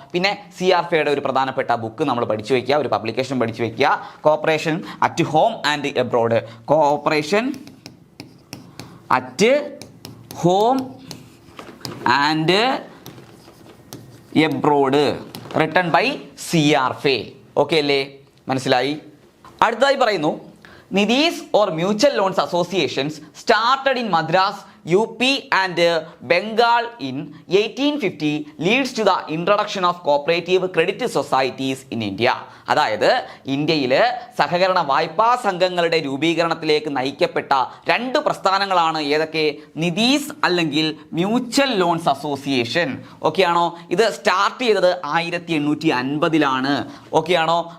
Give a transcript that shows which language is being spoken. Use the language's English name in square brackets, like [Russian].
[Malayalam] പിന്നെ CRFAയുടെ ഒരു പ്രധാനപ്പെട്ട ബുക്ക് നമ്മൾ പഠിച്ചു വയ്ക്കുക, ഒരു പബ്ലിക്കേഷൻ പഠിച്ചു വയ്ക്കുക. [English] Cooperation at home and abroad. Cooperation at home and abroad, written by CRFA. [Malayalam] Okay അല്ലേ? മനസ്സിലായി? അടുത്തതായി പറയുന്നു, [English] Nidhis or mutual loans associations started in Madras, UP and Bengal in 1850 leads to the introduction of cooperative credit societies in India. [Malayalam] അതായത് ഇന്ത്യയിൽ സഹകരണ വായ്പാ സംഘങ്ങളുടെ രൂപീകരണത്തിലേക്ക് നയിക്കപ്പെട്ട രണ്ട് പ്രസ്ഥാനങ്ങളാണ് ഏതൊക്കെ? നിതീസ് അല്ലെങ്കിൽ മ്യൂച്വൽ ലോൺസ് അസോസിയേഷൻ. ഓക്കെ ആണോ? ഇത് സ്റ്റാർട്ട് ചെയ്തത് 1850 ഓക്കെ ആണോ?